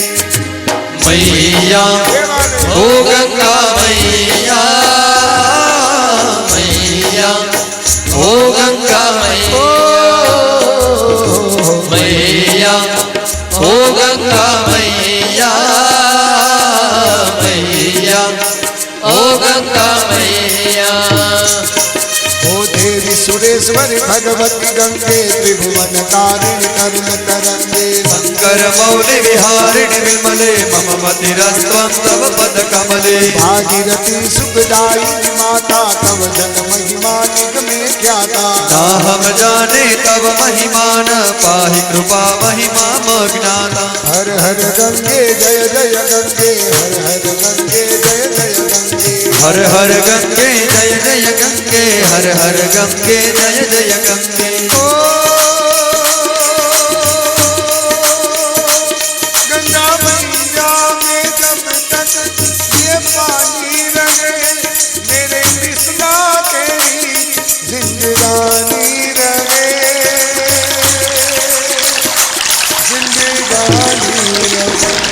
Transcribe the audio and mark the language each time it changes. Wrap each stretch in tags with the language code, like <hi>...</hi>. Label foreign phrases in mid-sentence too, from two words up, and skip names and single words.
<hi>मैया ओ गंगा मैया, मैया ओ गंगा मैया, मैया ओ गंगा मैया, मैया ओ गंगा मैया.</hi> <sa>ओ देवी सुरेश्वरी भगवती गंगे त्रिभुवन तारिणी करुण तरंगे शंकर मौलि विहारिणि विमले मम मतिरस्त्वं तव पद कमले. भागीरथी सुखदायिनी माता तव जन महिमा निगमे ख्याता. नाहम जाने तव महिमान पाहि कृपा महिमा मज्ञाता. हर हर गंगे जय जय गंगे, हर हर गंगे जय जय गंगे, हर हर गंगे जय जय गंगे, हर हर गंगे जय जय गंगे.</sa> <hi>ओ गंगा मैया में जब तक ये पानी रहे मेरे कृष्णा तेरी जिंदगानी रहे, जिंदगानी रहे.</hi>